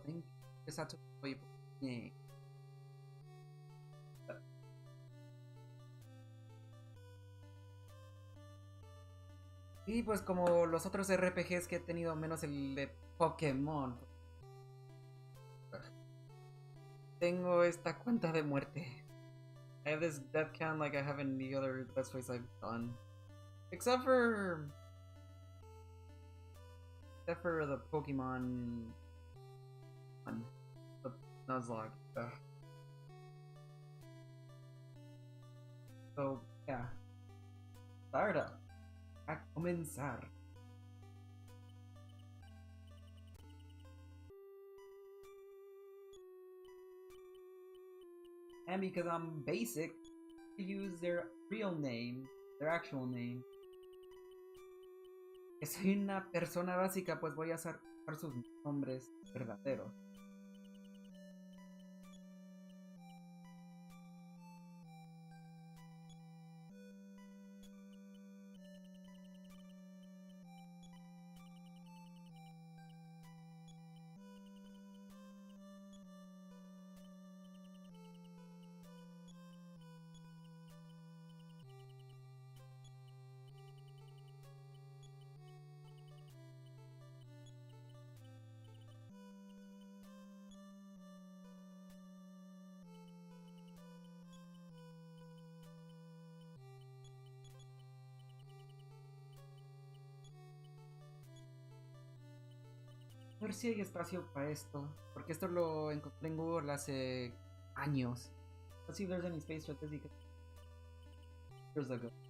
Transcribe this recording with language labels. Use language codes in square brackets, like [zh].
[en] Thank you, [es] Sato, y pues como los otros RPGs que he tenido, menos el de Pokémon, tengo esta cuenta de muerte. [en] I have this death count like I have in the other Let's Plays I've done. Except for... Except for the Pokemon one. The Nuzlocke. So, yeah. Start up. [es] A comenzar. [en] And because I'm basic, to use their real name, their actual name. [es] Que soy una persona básica, pues voy a usar sus nombres verdaderos. A ver si hay espacio para esto, porque esto lo encontré en Google hace años. [en] Let's see if there's any space for this because years ago.